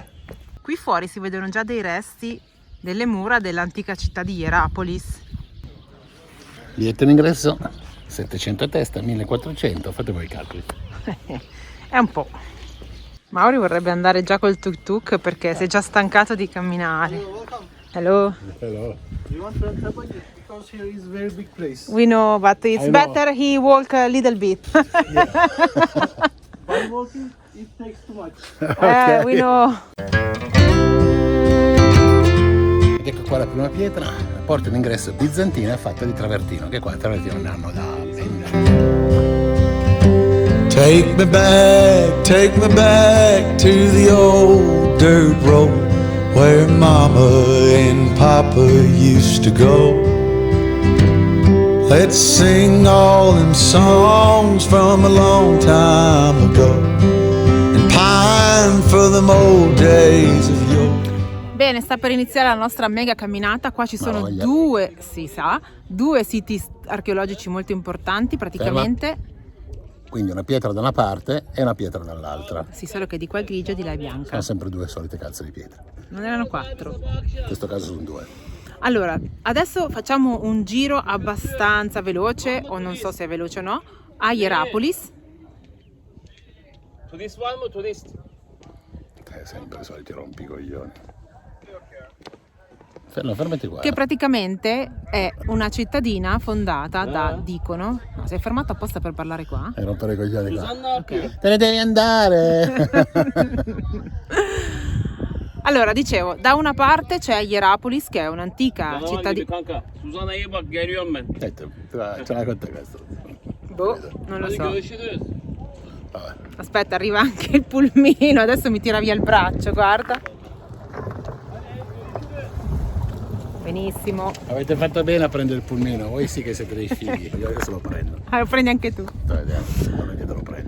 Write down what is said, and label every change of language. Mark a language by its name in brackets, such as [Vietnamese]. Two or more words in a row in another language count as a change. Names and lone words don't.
[Italian] Qui fuori si vedono già dei resti delle mura dell'antica città di Hierapolis. Biglietto d'ingresso 700 a testa, 1400, fate voi i calcoli. È un po'. Mauri vorrebbe andare già col tuk tuk perché si è già stancato di camminare. [English] Hello. Hello. You want to enter because here is very big place. We know, but it's I know. better he walk a little bit. By walking, it takes too much. We know. [Italian] Ed ecco qua la prima pietra, la porta d'ingresso bizantina fatta di travertino, che qua il travertino ne hanno da [English] Take me back to the old dirt road where Mama and Papa used to go. Let's sing all them songs from a long time ago and pine for them old days of yore. [Italian] Bene, sta per iniziare la nostra mega camminata. Qua ci sono voglia. due siti archeologici molto importanti praticamente. Quindi una pietra da una parte e una pietra dall'altra. Sì, solo che di qua è grigio e di là è bianca. Sono sempre due solite cazzo di pietre. Non erano 4. In questo caso sono 2. Allora, adesso facciamo un giro abbastanza veloce, o non so se è veloce o no, a Hierapolis. [English] To this one or to this? [Italian] Sempre i soliti rompicoglioni. Fermati qua. Che praticamente è una cittadina fondata da, dicono, no, sei fermato apposta per parlare qua? E rompere i coglioni qua. Ok. Te ne devi andare. Allora, dicevo, da una parte c'è Hierapolis, che è un'antica [Turkish] Canavar gibi [Italian] cittadina. [Turkish] kanka. Suzan'a iyi bak, geliyorum ben. [Italian] Ce l'ha con te questo. Boh, non lo [Turkish] Hadi [Italian] so. [Turkish] görüşürüz. [Italian] Vabbè. Aspetta, arriva anche il pulmino, adesso mi tira via il braccio, guarda. Benissimo. Avete fatto bene a prendere il pulmino, voi sì che siete dei fighi, io adesso lo prendo. Ah, lo prendi anche tu. Non vedete, lo prendo.